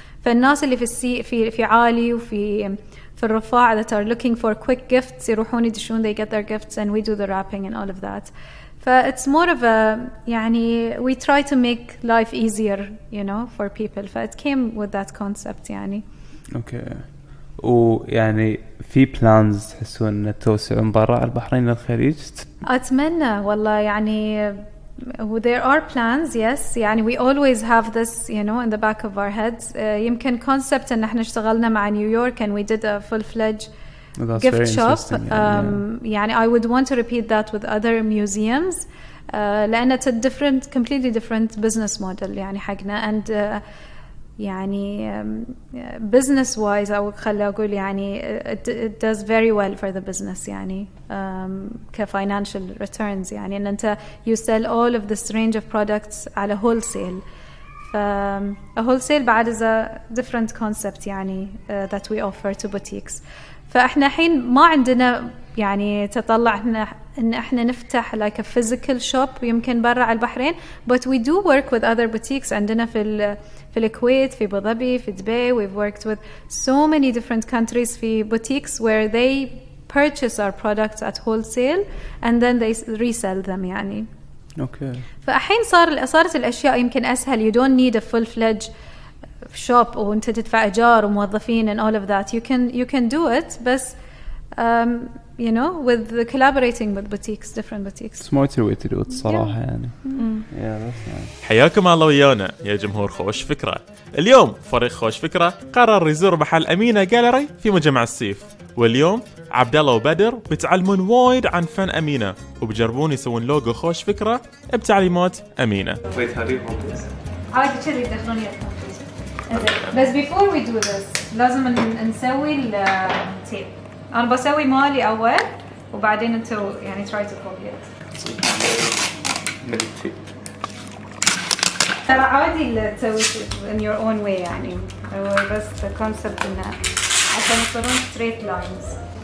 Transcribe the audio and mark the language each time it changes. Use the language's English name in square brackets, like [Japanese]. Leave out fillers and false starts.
[Arabic] فالناس اللي في عالي وفي الرفاع [English] that are looking for quick gifts [Arabic] يروحون يدشون [English] they get their gifts and we do the wrapping and all of that. It's more of a [Arabic] يعني [English] we try to make life easier you know for people. It came with that concept [Arabic] يعني. [English] Okay. [Arabic] ويعني في [English] plans [Arabic] تحسون إن توسعون برا البحرين للخليج؟ أتمنى والله يعني [English] there are plans yes [Arabic] يعني [English] we always have this you know in the back of our heads. [Arabic] يمكن concept إن إحنا اشتغلنا مع نيويورك [English] and we did a full-fledged gift shop. [Arabic] يعني [English] I would want to repeat that with other museums [Arabic] لأن [English] it's a completely different business model [Arabic] يعني حقنا [English] and [Arabic] يعني [English] business wise [Arabic] أو خلي أقول يعني [English] it does very well for the business [Arabic] يعني [English] كfinancial returns [Arabic] يعني إن أنت [English] you sell all of this range of products [Arabic] على [English] wholesale. a wholesale [Arabic] بعد [English] is a different concept [Arabic] يعني [English] that we offer to boutiques. [Arabic] فإحنا الحين ما عندنا يعني تطلع إن إحنا نفتح [English] like a physical shop [Arabic] يمكن برا على البحرين [English] but we do work with other boutiques [Arabic] عندنا في الكويت في أبو ظبي في دبي. [English] We've worked with so many different countries [Arabic] في [English] boutiques where they purchase our products at wholesale and then they resell them [Arabic] يعني. [English] Okay. [Arabic] فالحين صارت الأشياء يمكن أسهل. [English] You don't need a full-fledged shop [Arabic] وأنت تدفع إيجار وموظفين [English] and all of that. You can do it [Arabic] بس [English] you know with collaborating with boutiques different boutiques. Smarter way to do it [Arabic] الصراحة يعني. حياكم الله ويانا يا جمهور خوش فكرة. اليوم فريق خوش فكرة قرر يزور محل أمينة جاليري في مجمع السيف. واليوم عبد الله وبدر بيتعلمون وايد عن فن أمينة وبيجربون يسوون لوجو خوش فكرة بتعليمات أمينة. عادي كذي يدخلون يدخلون. بس [English] before we do this [Arabic] لازم نسوي التيب. أنا بسوي مالي أول وبعدين أنتوا يعني [English] try to copy it. [Arabic] ترى عادي تسوي [English] in your own way [Arabic] يعني. بس [English] the concept [Arabic] إنه عشان يصيرون [English] straight lines.